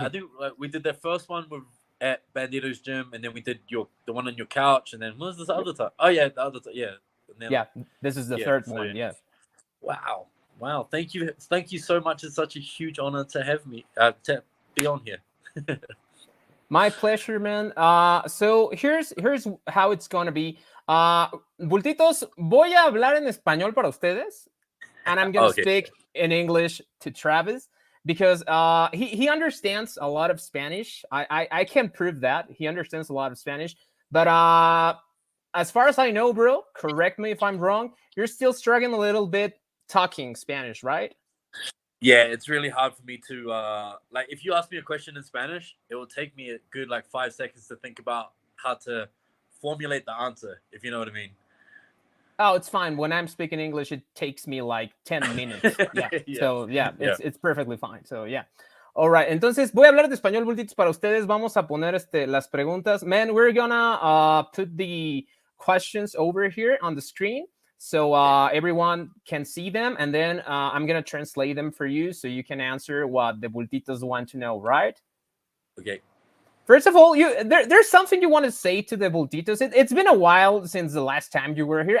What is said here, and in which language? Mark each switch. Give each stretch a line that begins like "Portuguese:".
English: I think we did the first one with at Bandito's gym, and then we did the one on your couch, and then what was this other time? Oh yeah, the other time. Yeah, and then Yeah, this is the yeah. third So one. Yeah. wow. Thank you so much. It's such a huge honor to have me to be on here. My pleasure, man. So here's how it's gonna be.
Spanish: Bultitos, voy a hablar en español para ustedes,
English: and I'm gonna Okay. speak in English to Travis because he understands a lot of Spanish. I can prove that he understands a lot of Spanish, but as far as I know, bro, correct me if I'm wrong. You're still struggling a little bit talking Spanish, right? Yeah, it's really hard for me to like if you ask me a question in Spanish, it will take me a good like 5 seconds to think about how to formulate the answer, if you know what I mean. Oh, it's fine. When I'm speaking English, it takes me like 10 minutes. Yeah. Yeah. So, yeah, Yeah. it's perfectly fine. So, yeah. All right.
Spanish: Entonces, voy a hablar de español, bultitos, para ustedes. Vamos a poner las preguntas.
English: Man, we're gonna put the questions over here on the screen so everyone can see them. And then I'm gonna translate them for you so you can answer what the bultitos want to know, right? Okay. First of all, there's something you want to say to the Bultitos. It's been a while since the last time you were here.